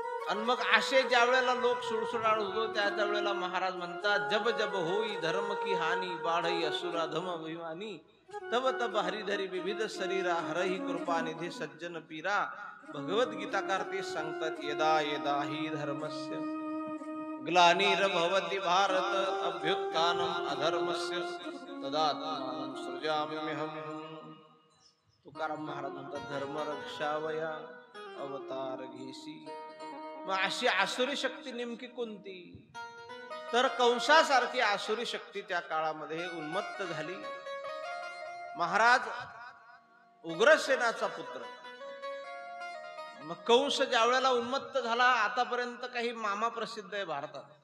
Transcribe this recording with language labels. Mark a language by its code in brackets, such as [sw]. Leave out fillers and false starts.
[mr] आणि मग असे ज्या वेळेला लोक सुळसुळाळ होतो त्या वेळेला महाराज म्हणतात, [awa] जब जब होई धर्म की हानी, बाढई असुरा धम अभिमानी, तब तब हरिधरी विविध शरीरा, हरही कृपा निधी सज्जन पीरा. [mr] भगवत गीताकार ते सांगतात, [sa] यदा यदा ही धर्मस्य ग्लानिर्भवति भारत अभ्युत्थानम् अधर्मस्य तदात्मानं सृजाम्यहम्. [mr] तुकाराम महाराज म्हणतात धर्म रक्षावया अवतार घेसी. मग अशी आसुरी शक्ती नेमकी कोणती? तर कंसासारखी आसुरी शक्ती त्या काळामध्ये उन्मत्त झाली. महाराज उग्रसेनाचा पुत्र. मग कंस ज्या वेळेला उन्मत्त झाला, आतापर्यंत काही मामा प्रसिद्ध आहे भारतात.